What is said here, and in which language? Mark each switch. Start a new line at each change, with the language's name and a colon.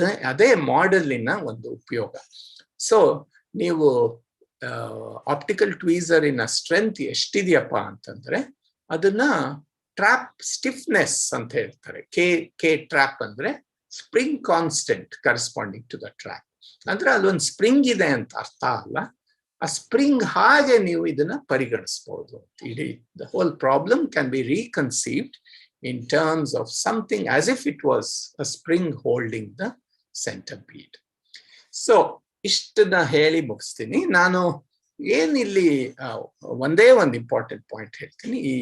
Kannada: ಅದೇ ಮಾಡೆಲಿನ ಒಂದು ಉಪಯೋಗ. ಸೊ ನೀವು ಆಪ್ಟಿಕಲ್ ಟ್ವೀಸರಿನ ಸ್ಟ್ರೆಂತ್ ಎಷ್ಟಿದೆಯಪ್ಪ ಅಂತಂದ್ರೆ ಅದನ್ನ ಟ್ರಾಪ್ ಸ್ಟಿಫ್ನೆಸ್ ಅಂತ ಹೇಳ್ತಾರೆ.
English: K trap
Kannada: ಅಂದ್ರೆ
English: Spring constant corresponding to the trap.
Kannada: ಅಂದ್ರೆ ಅಲ್ಲೊಂದು ಸ್ಪ್ರಿಂಗ್ ಇದೆ ಅಂತ ಅರ್ಥ ಅಲ್ಲ, ಆ ಸ್ಪ್ರಿಂಗ್ ಹಾಗೆ ನೀವು ಇದನ್ನ ಪರಿಗಣಿಸಬಹುದು.
English: ಇಡೀ the whole problem can be reconceived in terms of something as if it was a spring holding the center bead.
Kannada: So ಇಷ್ಟನ್ನ ಹೇಳಿ ಮುಗಿಸ್ತೀನಿ. ನಾನು ಏನಿಲ್ಲಿ ಒಂದೇ ಒಂದು ಇಂಪಾರ್ಟೆಂಟ್ ಪಾಯಿಂಟ್ ಹೇಳ್ತೀನಿ.